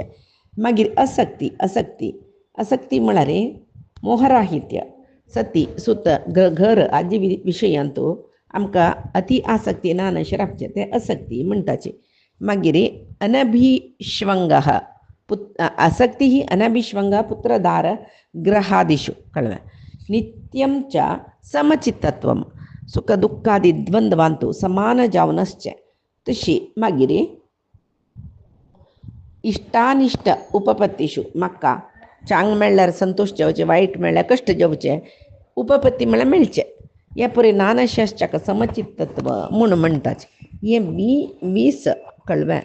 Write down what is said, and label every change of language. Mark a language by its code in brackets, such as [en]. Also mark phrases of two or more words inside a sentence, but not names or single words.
[kok] मागीर असक्ती असक्ती असक्ती म्हळ्यार मोहराहित्य सती सुत घर आदी विशयांतू आमकां अति आसक्ती ना अशें रावचें ते असक्ती म्हणटाचे. मागीर अनभिश्वंग आसक्ती ही अनभिश्वंग [sa] पुत्रदार ग्रहादिषु [kok] कळ्ळें. [sa] नित्यं च समचित्तत्वम [kok] सुख दुःखादी द्वंद्वांतू समान जावनसचे. तशी मागीर [sa] इष्टानिष्ट उपपत्तीशु [kok] म्हाका चांग मेळ्ळ्यार संतोष जेवचे वायट मेळ्ळ्यार कश्ट जेवचे उपपत्ती म्हळ्यार मेळचे. हे पळय नानशास्त्राक समचित्तत्व म्हूण म्हणटाचे. हे 20 कळ्ळें.